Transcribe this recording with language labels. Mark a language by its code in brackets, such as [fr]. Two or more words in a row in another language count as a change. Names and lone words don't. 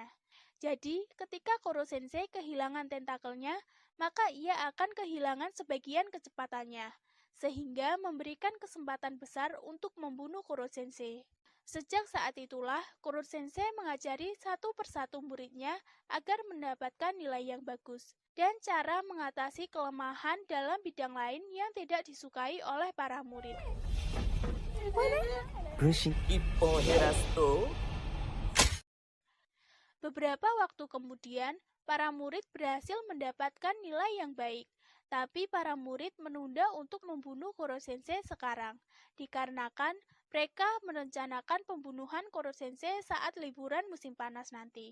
[id] Jadi, ketika Koro-sensei kehilangan tentakelnya, maka ia akan kehilangan sebagian kecepatannya, sehingga memberikan kesempatan besar untuk membunuh Koro-sensei. Sejak saat itulah, Koro-sensei mengajari satu persatu muridnya agar mendapatkan nilai yang bagus, dan cara mengatasi kelemahan dalam bidang lain yang tidak disukai oleh para murid. [ja] 分身一本減らすと [id] Beberapa waktu kemudian, para murid berhasil mendapatkan nilai yang baik. Tapi para murid menunda untuk membunuh Koro-sensei sekarang, dikarenakan mereka merencanakan pembunuhan Koro-sensei saat liburan musim panas nanti.